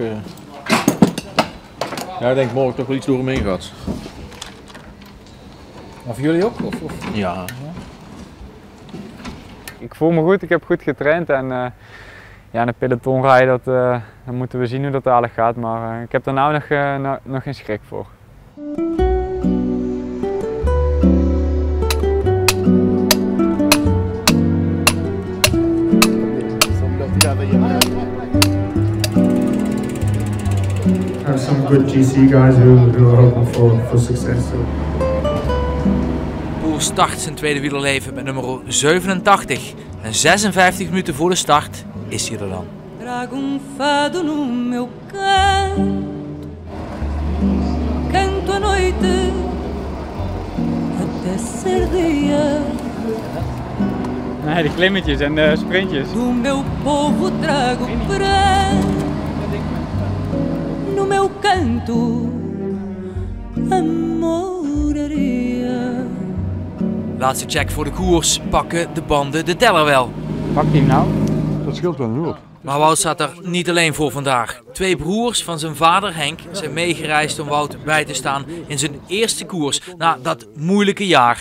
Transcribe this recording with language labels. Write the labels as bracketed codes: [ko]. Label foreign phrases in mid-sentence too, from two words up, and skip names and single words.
[nl] Ja, ik denk morgen toch wel iets door hem heen gaat. Maar voor jullie ook? Of? Ja. Ik voel me goed, ik heb goed getraind en ja, in de peloton rijden, dan moeten we zien hoe dat dadelijk gaat, maar ik heb er nou nog geen schrik voor. [en] Have some good GC guys who are hoping for success. [nl] Poels start zijn tweede wielerleven met nummer 87 en 56 minuten voor de start is hij er dan. [pt] Trago fado no meu canto, canto à noite até ser dia. [nl] Nee, de klimmetjes en de sprintjes. [pt] Do meu povo trago pranto, no meu canto amoraria. [nl] Laatste check voor de koers, pakken de banden de teller wel. Pakt hij hem nou? Dat scheelt wel een hoop. Maar Wout staat er niet alleen voor vandaag. 2 broers van zijn vader Henk zijn meegereisd om Wout bij te staan in zijn eerste koers na dat moeilijke jaar.